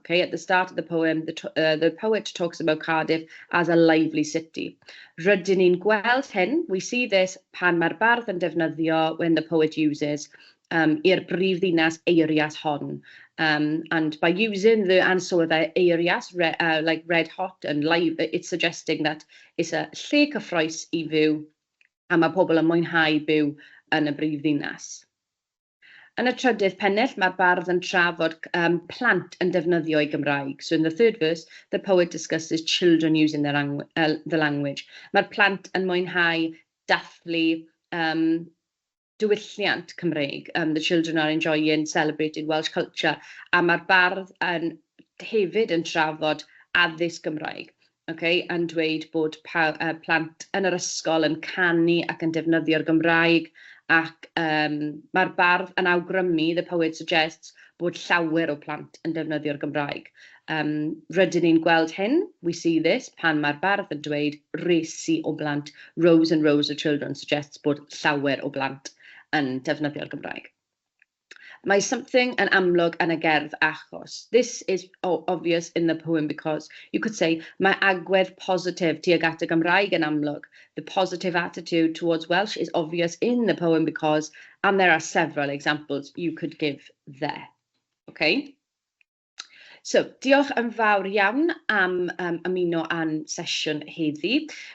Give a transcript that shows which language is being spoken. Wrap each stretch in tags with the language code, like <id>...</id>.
<en>Okay, at the start of the poem, the poet talks about Cardiff as a lively city.</en> <cy>Rydyn ni'n gweld hyn,</cy> <en>we see this</en> <cy>pan mae'r bardd yn defnyddio</cy> <en>when the poet uses</en> <cy>i'r brifddinas eirias hon.</cy> <en>And by using the</en> <cy>ansoddair eirias,</cy> <en>like red hot and live, it's suggesting that it's a</en> <cy>lle cyffrous I fyw, a mae pobl yn mwynhau byw yn y brifddinas. Yn y trydydd pennell, mae'r bardd yn trafod plant yn defnyddio ei Gymraeg.</cy> <en>So in the third verse, the poet discusses children using the language.</en> <cy>Mae'r plant yn mwynhau dathlu diwylliant Cymreig.</cy> <en>The children are enjoying celebrating Welsh culture.</en> <cy>A mae'r bardd hefyd yn trafod addysg Gymraeg. Okay, yn dweud bod plant yn yr ysgol yn canu ac yn defnyddio'r Gymraeg, ac mae'r bardd yn awgrymu,</cy> <en>the poet suggests,</en> <cy>bod llawer o plant yn defnyddio'r Gymraeg. Rydyn ni'n gweld hyn,</cy> <en>we see this,</en> <cy>pan mae'r bardd yn dweud resi o blant,</cy> <en>rows and rows of children, suggests</en> <cy>bod llawer o blant yn defnyddio'r Gymraeg. Mae something yn amlwg yn y gerdd achos.</cy> <en>This is obvious in the poem because you could say</en> <cy>mae agwedd positif tuag at y Gymraeg yn amlwg.</cy> <en>The positive attitude towards Welsh is obvious in the poem because, and there are several examples you could give there. Okay?</en> <cy>So, diolch yn fawr iawn am ymuno a'n sesiwn heddi.</cy>